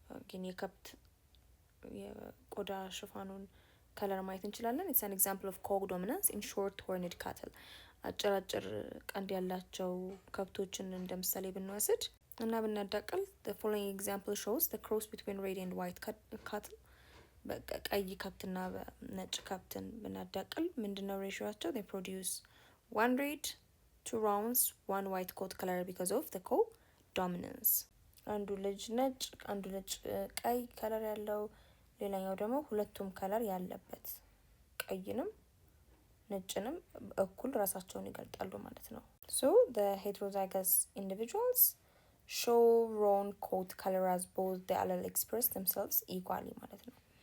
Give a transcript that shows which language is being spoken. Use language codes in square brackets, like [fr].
[am] ግን የከብት የቆዳ ሽፋኑን ከለር ማየት እንችላለን። [en] it's an example of codominance in short horned cattle [am] አጭር ቀንድ ያላቸው ከብቶችን እንደምሳሌ ብንወስድ እና ብናዳቅል [en] the following example shows the cross between red and white cattle [am] ቀይ ከብትና ነጭ ከብትን ብናዳቅል ምንድነው ሬሽዮአቸው? [en] they produce one red, two rounds, one white coat color because of the codominance. [am] አንዱ ልጅ ነጭ አንዱ ነጭ ቀይ ከለር ያለው ሌላኛው ደግሞ ሁለቱም ከለር ያለበት ቀይንም ነጭንም እኩል ራሳቸውን ይገልጣሉ ማለት ነው። [en] so the heterozygous individuals show round coat color as both the allele express themselves equally [am] ማለት ነው።